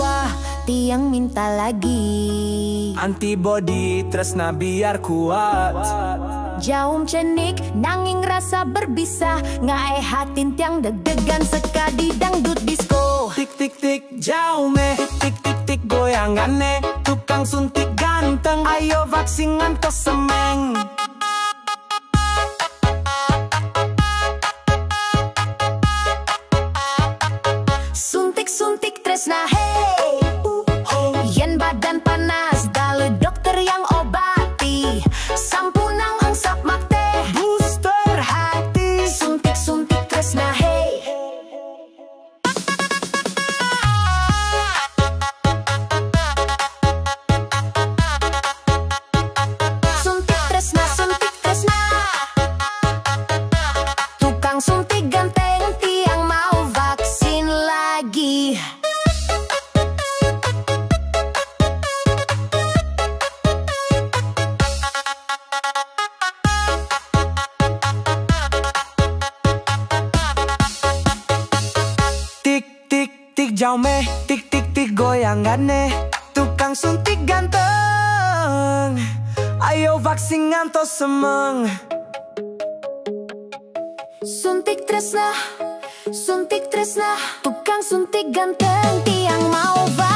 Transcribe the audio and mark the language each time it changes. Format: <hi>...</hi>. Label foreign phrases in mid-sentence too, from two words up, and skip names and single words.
<ban>tiang</ban> <id>minta lagi.</id> <ban>antibody tresna</ban> <id>biar kuat.</id> <ban>Jaum cenik, nanging rasa berbisa. Ngae hatin tiang deg-degan sekadi dangdut disco. Tik tik tik jaume, tik tik tik goyangannya. Tukang suntik ganteng,</ban> <id>ayo vaksin</id> <ban>ngantos semeng. Suntik tresna hey. Yen badan panas, dalu</ban> <id>dokter yang obati.</id> <ban>Sampunang engsap makte</ban> <id>Booster hati.</id> <ban>Suntik tresna hey. Suntik tresna tukang suntik ganteng, tiang</ban> <id>mau vaksin lagi.</id> <ban>Tik tik tik jaume, tik tik tik goyangannya. Tukang suntik ganteng,</ban> <id>ayo vaksin</id> <ban>ngantos semeng. Suntik tresna tukang suntik ganteng, tiang mau</ban>